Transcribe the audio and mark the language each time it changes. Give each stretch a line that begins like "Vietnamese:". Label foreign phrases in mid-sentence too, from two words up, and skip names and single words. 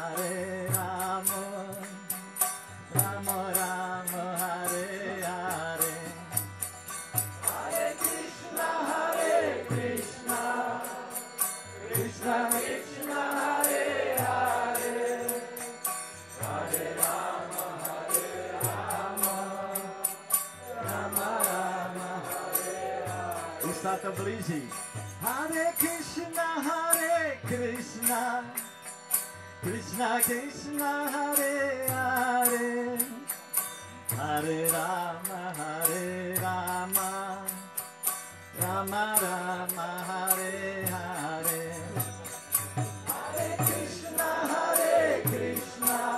Slovak: Rama Rama Hare Hare Hare Krishna Krishna Krishna Hare Hare Hare Rama Rama Rama Hare Hare Už sa to blíži. Hare Krishna Krishna Krishna Hare Hare Hare Rama Rama Rama Hare Hare Hare Krishna Krishna